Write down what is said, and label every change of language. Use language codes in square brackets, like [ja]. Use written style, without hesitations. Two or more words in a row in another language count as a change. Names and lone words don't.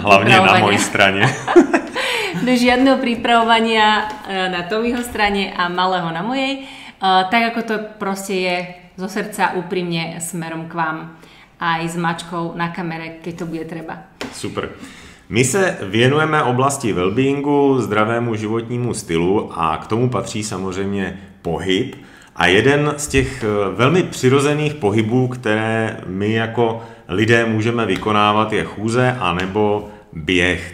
[sk] hlavne pripravovania. Hlavne na mojej strane. Bez žiadneho pripravovania na Tomiho strane a malého na mojej. Tak ako to proste je zo srdca úprimne smerom k vám. Aj s mačkou na kamere, keď to bude treba. Super. [cs] My se věnujeme oblasti wellbeingu, zdravému životnímu stylu a k tomu patří samozřejmě pohyb. A jeden z těch velmi přirozených pohybů, které my jako lidé můžeme vykonávat, je chůze anebo běh.